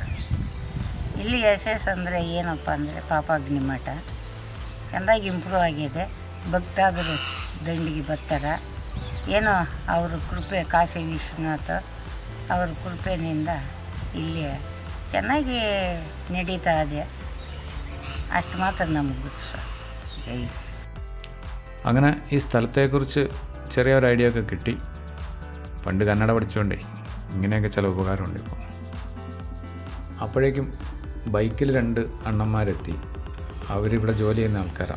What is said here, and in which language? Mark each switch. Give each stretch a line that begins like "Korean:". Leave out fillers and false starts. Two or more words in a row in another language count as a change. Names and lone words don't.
Kannada: ಇಲ್ಲಿ ಅಂದರೆ ಏನಪ್ಪ ಅಂದರೆ ಪಾಪಗ್ನಿ ಮಠ ಚೆಂದಾಗಿ ಇಂಪ್ರೂವ್ ಆಗಿದೆ. ಭಕ್ತಾದರು ದಂಡಿಗೆ ಬರ್ತಾರೆ. ಏನೋ ಅವ್ರ ಕೃಪೆ, ಕಾಶಿ ವಿಶ್ವನಾಥ ಅವ್ರ ಕೃಪೆಯಿಂದ ಇಲ್ಲಿ ಚೆನ್ನಾಗಿ ನಡೀತಾ ಇದೆ.
Malayalam: അಷ್ಟು മാത്രം നമുക്ക് കിട്ടും. അങ്ങനെ ഈ സ്ഥലത്തെക്കുറിച്ച് ചെറിയൊരു ഐഡിയ ഒക്കെ കിട്ടി. പണ്ട് കന്നഡ പഠിച്ചുകൊണ്ടേ ഇങ്ങനെയൊക്കെ ചില ഉപകാരമുണ്ട് ഇപ്പോൾ. അപ്പോഴേക്കും ബൈക്കിൽ 2 അണ്ണന്മാരെത്തി. അവരിവിടെ ജോലി ചെയ്യുന്ന ആൾക്കാരാണ്.